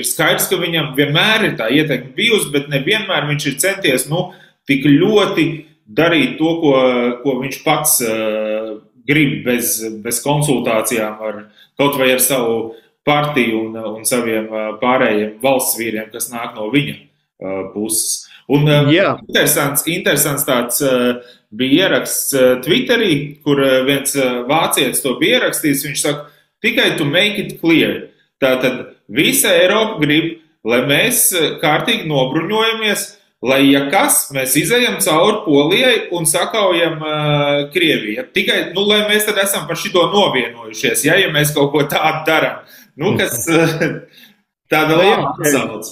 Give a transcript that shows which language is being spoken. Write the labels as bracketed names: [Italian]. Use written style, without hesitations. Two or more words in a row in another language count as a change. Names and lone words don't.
[Latvian] Skaidrs, ka viņam vienmēr ir tā ietekme bijusi, bet nevienmēr viņš ir centies tik ļoti darīt to, ko viņš pats grib bez konsultācijām kaut vai ar savu partiju un saviem pārējiem valsts vīriem, kas nāk no viņa puses. Un interesants tāds bija ieraksts Twitterī, kur viens vācietis to bija ierakstījis. Viņš saka, tikai [English] to make it clear. [Latvian] Tātad visa Eiropa grib, lai mēs kārtīgi nobruņojamies, lai, ja kas, mēs izejam cauri Polijai un sakaujam Krieviju. Tikai, lai mēs tad esam par šito novienojušies, ja mēs kaut ko tādu daram. Kas tāda laba atsauce.